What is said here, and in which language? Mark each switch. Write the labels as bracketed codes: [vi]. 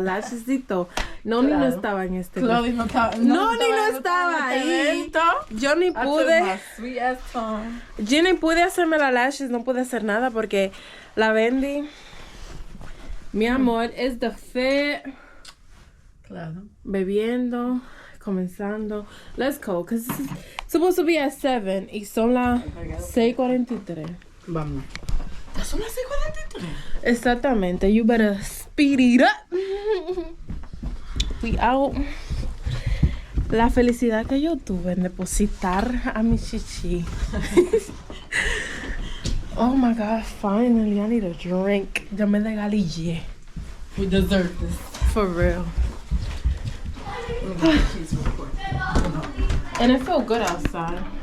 [es] Lashesito. Noni no estaba en este. Claudia no estaba. Noni no estaba ahí. Yo ni pude. Yo ni pude hacerme las lashes. No pude hacer nada porque la Bendy, mi amor, es de fe. Claro. Bebiendo, comenzando. [en] Let's go, because this is supposed to be at 7 [es] y son las 6:43. Vamos. ¿Son las 6:43? Exactamente. [en] You better speed it up. We out. [es] La felicidad que yo tuve en depositar a mi chichi. [en] Oh my god, finally, I need a drink. [es] Ya me degalillé. [en] We deserve this. For real. She's recording. And it felt good outside.